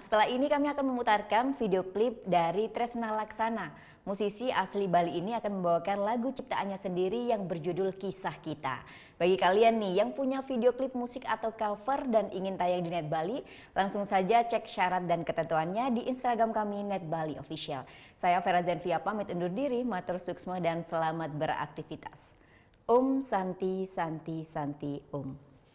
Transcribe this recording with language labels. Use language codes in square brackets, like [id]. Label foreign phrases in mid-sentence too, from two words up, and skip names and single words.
[id] setelah ini kami akan memutarkan video klip dari Tresna Laksana. Musisi asli Bali ini akan membawakan lagu ciptaannya sendiri yang berjudul Kisah Kita. Bagi kalian nih yang punya video klip musik atau cover dan ingin tayang di Net Bali, langsung saja cek syarat dan ketentuannya di Instagram kami Net Bali Official. Saya Vera Zenvia pamit undur diri, [ban] matur suksma [id] dan selamat beraktivitas. [ban] Om Santi Santi Santi Om.